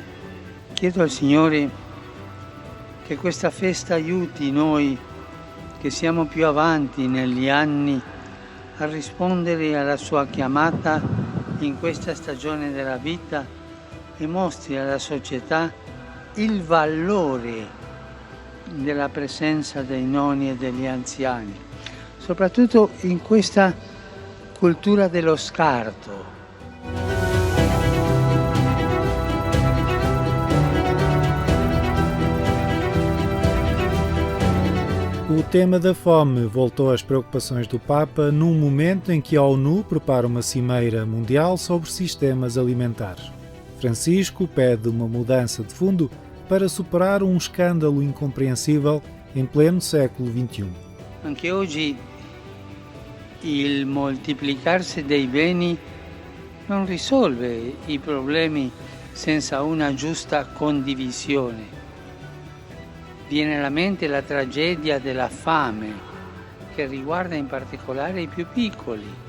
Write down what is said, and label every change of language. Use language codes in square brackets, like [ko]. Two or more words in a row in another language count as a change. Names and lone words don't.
[it] Chiedo al Signore che questa festa aiuti noi che siamo più avanti negli anni a rispondere alla sua chiamata in questa stagione della vita e mostri alla società il valore della presenza dei nonni e degli anziani, soprattutto in questa cultura dello scarto. [pt] O tema da fome voltou às preocupações do Papa num momento em que a ONU prepara uma cimeira mundial sobre sistemas alimentares. Francisco pede uma mudança de fundo para superar um escândalo incompreensível em pleno século XXI. [it] Anche oggi il moltiplicarsi dei beni non risolve i problemi senza una giusta condivisione. Viene alla mente la tragedia della fame, che riguarda in particolare i più piccoli.